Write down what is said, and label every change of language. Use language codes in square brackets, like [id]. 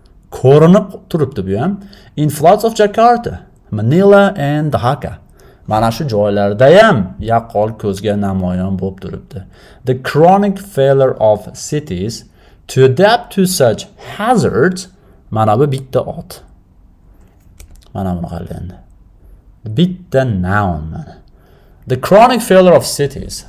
[uz] Ko'rinib turibdi bu ham. [en] In floods of Jakarta, Manila and Dhaka. [uz] Mana shu joylarda ham yaqqol ko'zga namoyon bo'lib turibdi. [en] The chronic failure of cities to adapt to such hazards, [uz] mana bu bitta ot. Mana buni qarang. Bitta noun mana. [en] The chronic failure of cities.